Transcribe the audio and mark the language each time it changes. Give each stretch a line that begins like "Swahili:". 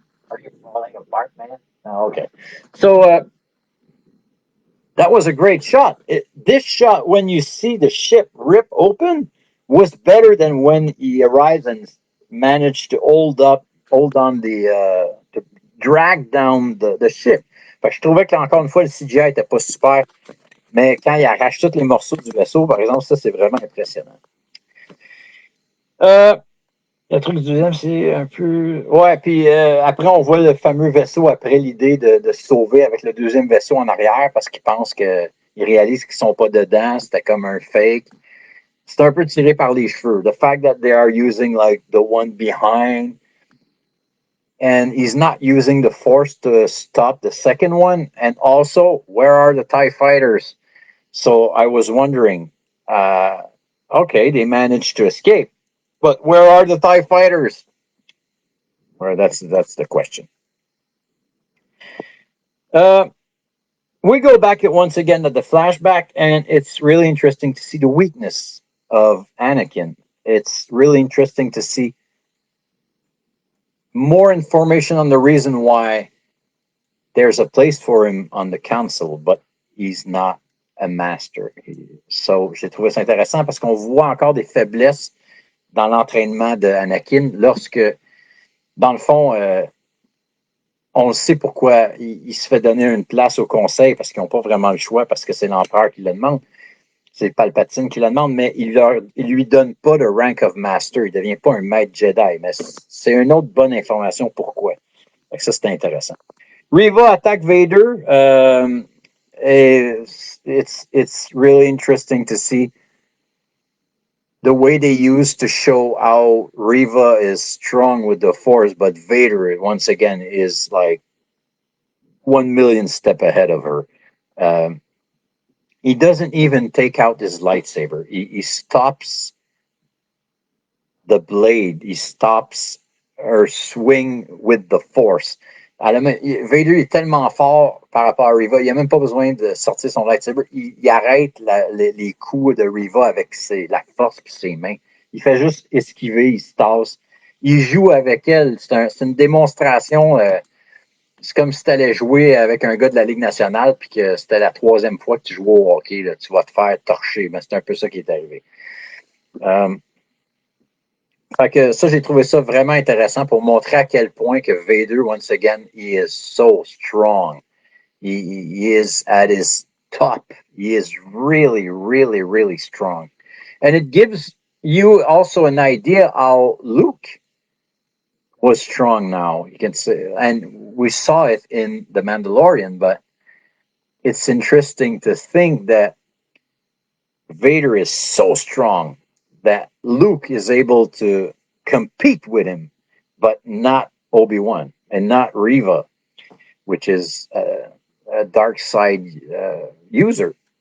English: Are you falling apart, man? Oh, okay. So that was a great shot. This shot, when you see the ship rip open, was better than when he arrives and managed to hold on to drag down the ship.
French: Fait que je trouvais qu'encore une fois, le CGI n'était pas super, mais quand il arrache tous les morceaux du vaisseau, par exemple, ça, c'est vraiment impressionnant. Le truc du deuxième, c'est un peu. Ouais, puis après, on voit le fameux vaisseau après l'idée de se sauver avec le deuxième vaisseau en arrière parce qu'ils pensent qu'ils réalisent qu'ils sont pas dedans. C'était comme un fake. C'est un peu tiré par les cheveux.
English: The fact that they are using like the one behind and he's not using the force to stop the second one. And also, where are the TIE fighters? So I was wondering, okay, they managed to escape. But where are the TIE fighters? Well, that's the question. We go back at once again to the flashback, and it's really interesting to see the weakness of Anakin. It's really interesting to see more information on the reason why there's a place for him on the council, but he's not a master.
French: So, j'ai trouvé ça intéressant parce qu'on voit encore des faiblesses dans l'entraînement de Anakin lorsque, dans le fond, on le sait pourquoi il se fait donner une place au conseil parce qu'ils n'ont pas vraiment le choix parce que c'est l'empereur qui le demande. C'est Palpatine qui le demande, mais il lui donne pas le
English: rank of master.
French: Il ne devient pas un maître Jedi. Mais c'est une autre bonne information pourquoi. Ça, c'est intéressant. Reva attaque Vader. It's really interesting to see the way they use to show how Reva is strong with the Force, but Vader, once again, is like 1 million step ahead of her. He doesn't even take out his lightsaber. He stops the blade. He stops her swing with the Force. Vader est tellement fort par rapport à Reva, il n'a même pas besoin de sortir son lightsaber. Il arrête les coups de Reva avec la force et ses mains. Il fait juste esquiver, il se tasse. Il joue avec elle. C'est une démonstration. C'est comme si tu allais jouer avec un gars de la Ligue nationale puis que c'était la 3e fois que tu jouais au hockey. Là, tu vas te faire torcher. Mais c'est un peu ça qui est arrivé. Fait que ça, j'ai trouvé ça vraiment intéressant pour montrer à quel point que Vader,
English: once again, he is so strong. He is at his top. He is really, really, really strong. And it gives you also an idea how Luke was strong now. You can say, and we saw it in The Mandalorian, but it's interesting to think that Vader is so strong that Luke is able to compete with him, but not Obi-Wan and not Reva, which is a dark side user.